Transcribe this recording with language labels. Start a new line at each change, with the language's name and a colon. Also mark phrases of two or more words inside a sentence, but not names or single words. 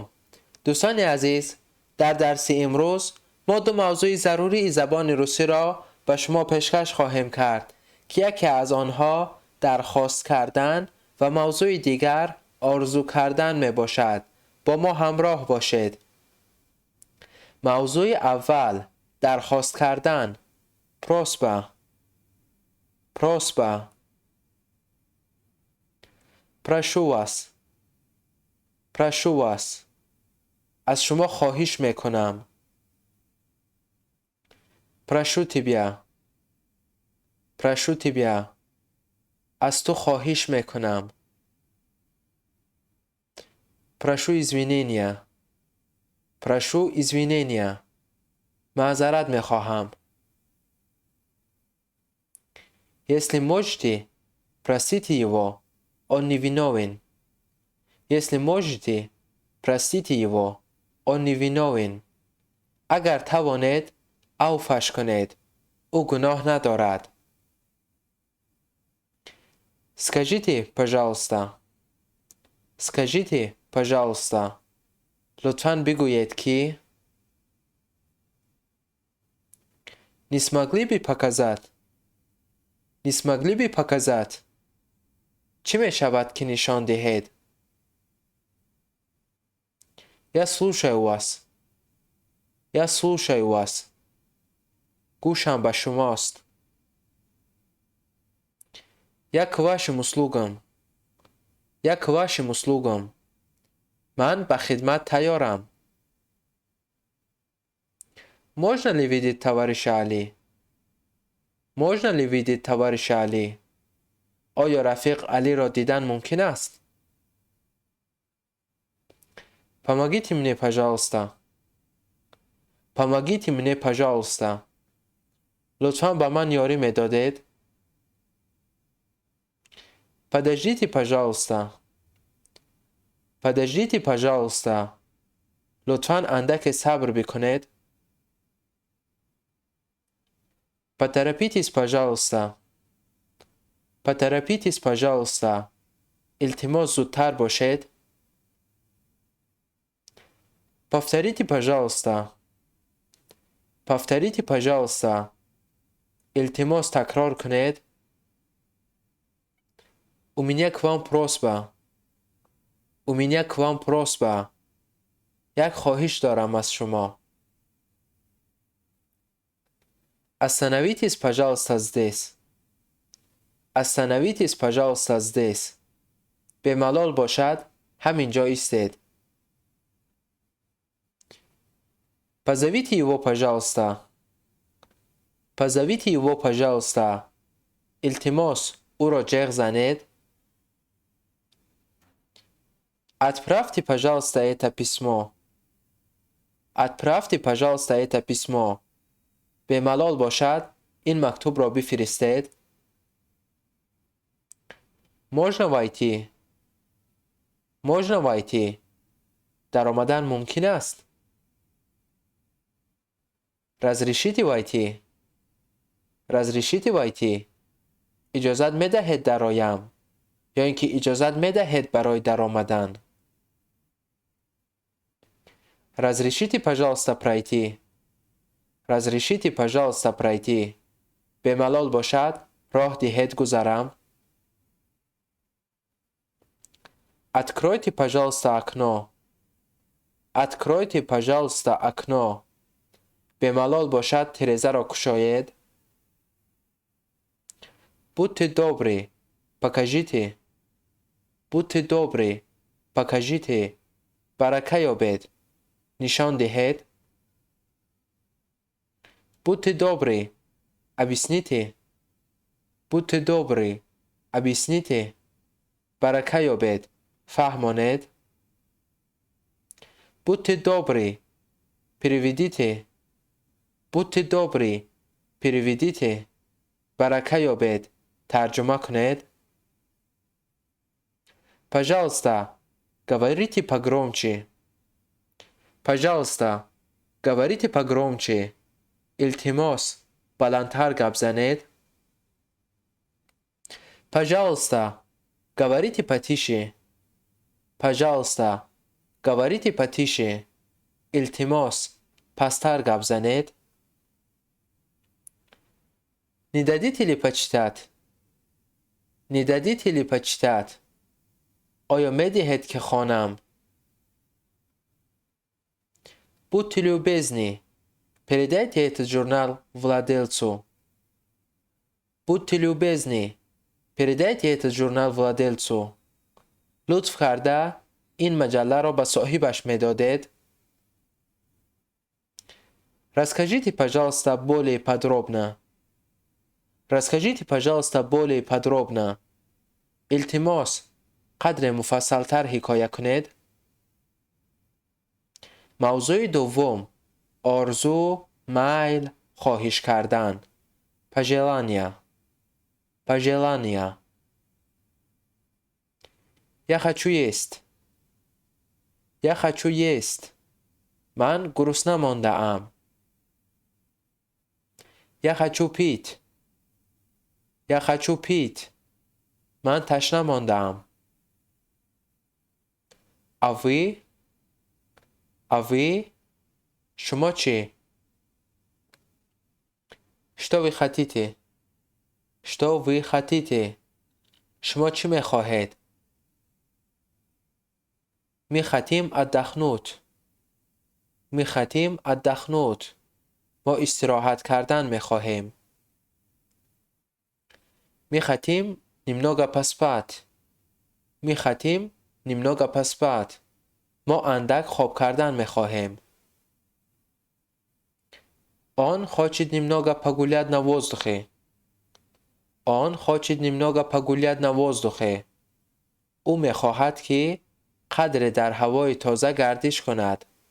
Persian: دوستان عزیز، در درس امروز ما دو موضوع ضروری زبان روسی را به شما پیشکش خواهیم کرد که یکی از آنها درخواست کردن و موضوع دیگر آرزو کردن می باشد. با ما همراه باشید. موضوع اول، درخواست کردن.
Russian: پروسبا. прошу вас.
Persian: از شما خواهش میکنم.
Russian: прошу тебя.
Persian: از تو خواهش میکنم.
Russian: прошу извинения.
Persian: معذرت میخواهم.
Russian: если можете, простите его, он невиновен.
Persian: اگر توانید عفوش کنید، او گناه ندارد.
Russian: скажите, пожалуйста.
Persian: لطفاً بگویید که
Russian: не смогли бы показать.
Persian: چی می شود که نشان دهید؟
Russian: я слушаю вас.
Persian: گوشم به شماست.
Russian: я к вашим услугам.
Persian: من به خدمت تیارم.
Russian: можно ли видеть товарища علی؟
Persian: آیا رفیق علی را دیدن ممکن است؟
Russian: помогите мне, пожалуйста.
Persian: لطفاً به من یاری میدادید؟
Russian: подождите, пожалуйста.
Persian: لطفاً اندک صبر بکنید.
Russian: поторопитесь, пожалуйста.
Persian: التماس زودتر باشید.
Russian: повторите, пожалуйста.
Persian: التماس تکرار کنید.
Russian: у меня к вам просьба.
Persian: یک خواهش دارم از شما.
Russian: остановитесь, пожалуйста, здесь.
Persian: به ملال باشد همینجا ایستید.
Russian: позовите его, пожалуйста.
Persian: التماس او را جیغ زنید.
Russian: отправьте, пожалуйста, это письмо.
Persian: به ملال باشد این مکتوب را بفرستید.
Russian: можно войти.
Persian: در آمدن ممکن است.
Russian: разрешите войти.
Persian: اجازت میدهید درآیم، یا اینکه اجازت میدهید برای در آمدن.
Russian: разрешите, пожалуйста, пройти.
Persian: به ملال باشد راه دهید گذرم.
Russian: откройте, пожалуйста, окно.
Persian: به ملال باشد تریزه را گشایید.
Russian: будьте добры, покажите.
Persian: برکه یابید، نشان دهید.
Russian: будьте добры, объясните.
Persian: برکه یابید، فهمانید.
Russian: будьте добры, переведите.
Persian: برکه یابید، ترجمه کنید.
Russian: пожалуйста, говорите погромче. Пожалуйста, говорите погромче.
Persian: التماس بلندتر گپ زنید.
Russian: Пожалуйста, говорите потише. Пожалуйста, говорите потише.
Persian: التماس пастар گپ زنید.
Russian: Не дадите ли почитать? Не дадите ли почитать?
Persian: آیا می‌دهید که خوانم؟
Russian: Будьте любезны, передайте этот журнал владельцу. Будьте любезны, передайте этот журнал владельцу.
Persian: لطف کرده این مجله را به صاحبش می‌دادید.
Russian: Расскажите, пожалуйста, более подробно. Расскажите, пожалуйста, более подробно.
Persian: التماس قدر مفصل‌تر حکایت کنید. موضوع دوم، آرزو، میل، خواهش کردن.
Russian: پژلانیا. پژلانیا. Я хочу есть. Я хочу есть.
Persian: من گرسنه مانده ام.
Russian: Я хочу пить. Я хочу пить.
Persian: من تشنه مانده ام.
Russian: А вы? А вы?
Persian: شما چی؟
Russian: Что вы хотите? Что вы хотите?
Persian: شما چی می‌خواهید؟
Russian: Мы хотим отдохнуть. Мы хотим отдохнуть.
Persian: ما استراحت کردن می‌خواهیم.
Russian: Мы хотим немного поспать. Мы хотим немного поспать.
Persian: ما اندک خواب کردن می‌خواهیم.
Russian: Он хочет немного погулять на воздухе. Он хочет немного погулять на воздухе.
Persian: او می‌خواهد که قدر در هوای تازه گردش کند.